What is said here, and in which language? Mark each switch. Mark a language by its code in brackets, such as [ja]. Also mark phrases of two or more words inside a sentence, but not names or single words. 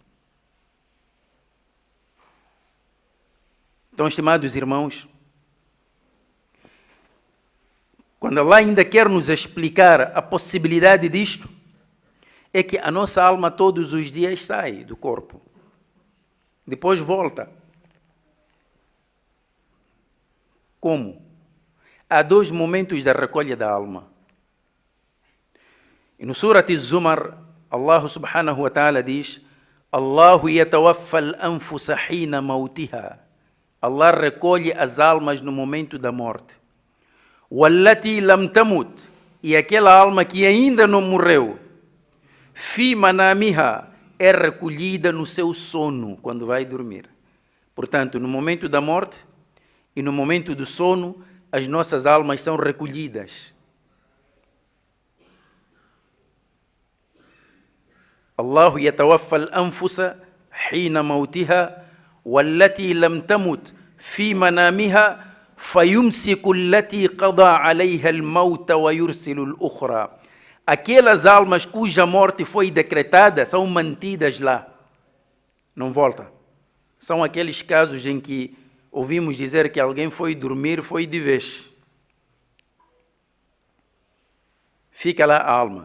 [pt] Então, estimados irmãos, quando Allah ainda quer nos explicar a possibilidade disto, é que a nossa alma todos os dias sai do corpo. Depois volta. Como? Há 2 momentos da recolha da alma. E no Surat Az-Zumar, [ar] الله سبحانه وتعالى diz, الله يتوفى الأنفس حين موتها. [pt] Allah recolhe as almas no momento da morte. [ar] والتي لم تمت, [pt] e aquela alma que ainda não morreu, [ar] في منامها, [pt] é recolhida no seu sono, quando vai dormir. Portanto, no momento da morte e no momento do sono, as nossas almas são recolhidas. [ar] الله يتوفى الأنفس حين موتها والتي لم تمت في منامها فيمسك التي قضى عليها الموت ويرسل الأخرى. [pt] Aquelas almas cuja morte foi decretada são mantidas lá. Não volta. São aqueles casos em que ouvimos dizer que alguém foi dormir, foi de vez. Fica lá a alma.